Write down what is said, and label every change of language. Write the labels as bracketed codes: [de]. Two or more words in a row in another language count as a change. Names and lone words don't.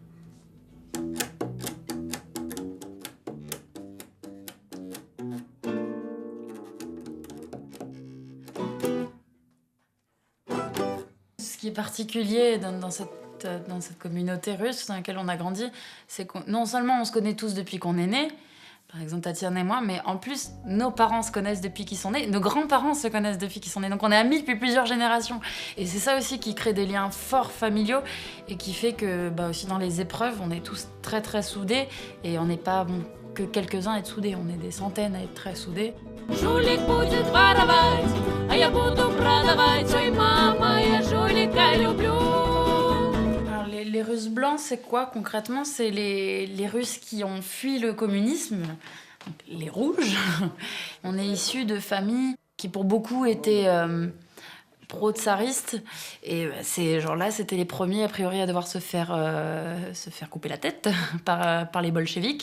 [fr] Ce qui est particulier dans cette communauté russe dans laquelle on a grandi, c'est que non seulement on se connaît tous depuis qu'on est né, par exemple Tatiana et moi, mais en plus nos parents se connaissent depuis qu'ils sont nés, nos grands-parents se connaissent depuis qu'ils sont nés, donc on est amis depuis plusieurs générations. Et c'est ça aussi qui crée des liens forts familiaux et qui fait que aussi dans les épreuves, on est tous très très soudés et on n'est pas que quelques-uns à être soudés, on est des centaines à être très soudés. [ru] Жулик будет воровать, а я буду продавать. Ой, мама, я жулика люблю. [fr] Alors, les Russes blancs, c'est quoi concrètement? C'est les Russes qui ont fui le communisme, donc les rouges. On est issus de familles qui pour beaucoup étaient pro-tsaristes. Et ces gens-là, c'était les premiers a priori à devoir se faire couper la tête par les bolcheviks.